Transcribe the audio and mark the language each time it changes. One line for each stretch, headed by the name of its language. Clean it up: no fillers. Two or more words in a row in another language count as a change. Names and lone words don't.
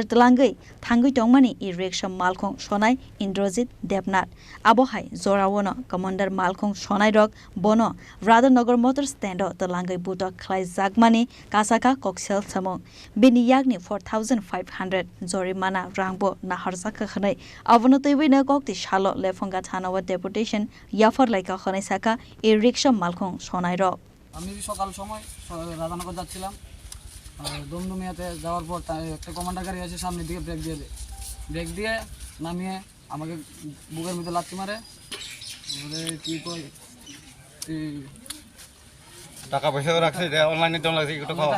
Kok Borok: telangai thangui tongmani E-Rikshaw Malkhung Sonai Indrajit Debanath abo hai zorawono Comandar Malkhung Sonai rok bono Radhanagar motor stand telangai Butok Khlaijakmani kasaka Koksil samung bini yagni 4500 jorimana rangbo Naharjakha khanai abono Twiwi na Koktisalo Lefunga Thanao Deputation Yapharlaikha khanai saka E-Rikshaw Malkhung Sonai rok
Bangla: আমি সকাল সময় রাধানগর যাচ্ছিলাম দমদমিয়াতে যাওয়ার পর একটা কমান্ডার গাড়ি এসে সামনের দিকে ব্রেক দিয়ে নামিয়ে আমাকে বুকের মধ্যে লাথি মারে কি কই টাকা পয়সা রাখছে অনলাইনে তো লাগছে একটু খাওয়া